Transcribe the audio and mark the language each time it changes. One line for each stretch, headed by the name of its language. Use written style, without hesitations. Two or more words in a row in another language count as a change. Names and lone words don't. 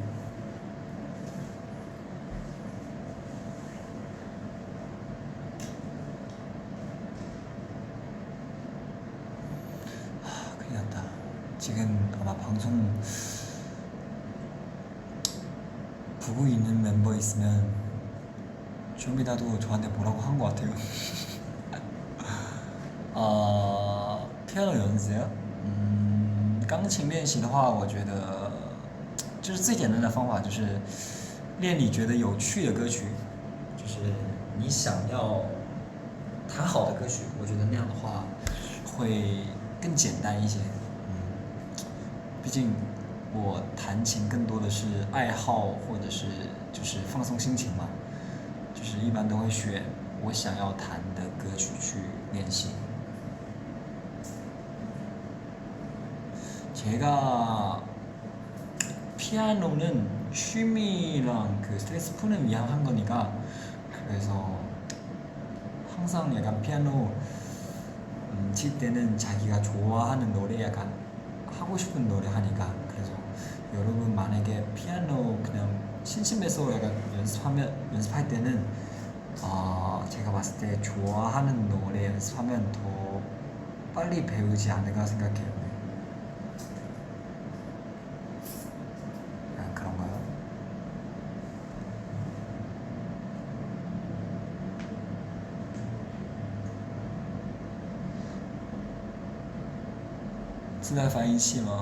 Korean: 큰일 났다. 지금 아마 방송 보고 있는 멤버 있으면 좀이라도 저한테 뭐라고 한 것 같아요.
Chinese: piano 钢琴练习的话，我觉得就是最简单的方法就是练你觉得有趣的歌曲。就是你想要弹好的歌曲，我觉得那样的话会更简单一些。毕竟我弹琴更多的是爱好或者是就是放松心情嘛，就是一般都会选我想要弹的歌曲去练习。
Korean: 제가 피아노는 취미랑 그 스트레스 푸는 위한 한 거니까 그래서 항상 약간 피아노 칠 때는 자기가 좋아하는 노래 약간 하고 싶은 노래 하니까 그래서 여러분 만약에 피아노 그냥 심심해서 약간 연습할 때는 제가 봤을 때 좋아하는 노래 연습하면 더 빨리 배우지 않을까 생각해요. 그런가요?
Chinese: 自带翻译器吗？